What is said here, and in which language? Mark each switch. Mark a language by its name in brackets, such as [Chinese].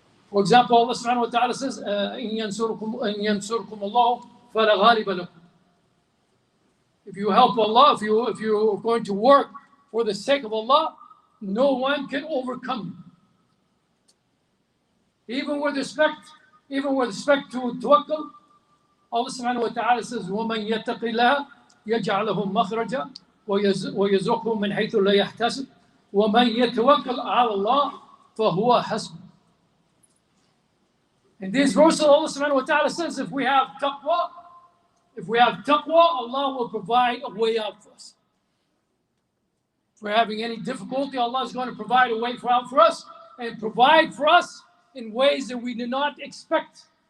[English] For example, Allah subhanahu wa ta'ala says, [Arabic] إِن يَنْصُرْكُمُ اللَّهُ فَلَا غَالِبَ لَكُمْ. [English] If you help Allah, if you're going to work for the sake of Allah, no one can overcome you. Even with respect to tawakkul, Allah subhanahu wa ta'ala says, [Arabic] وَمَنْ يَتَّقِ اللَّهَ يَجْعَلْ لَهُ مَخْرَجًا وَيَرْزُقْهُ مِنْ حَيْثُ لَا يَحْتَسِبُ وَمَنْ يَتَوَكَّلْ عَلَى اللَّهِ فَهُوَ حَسْبُهُ. [English] In these verses, Allah subhanahu wa ta'ala says, if we have taqwa, Allah will provide a way out for us. If we're having any difficulty, Allah is going to provide a way out for us and provide for us in ways that we did not expect.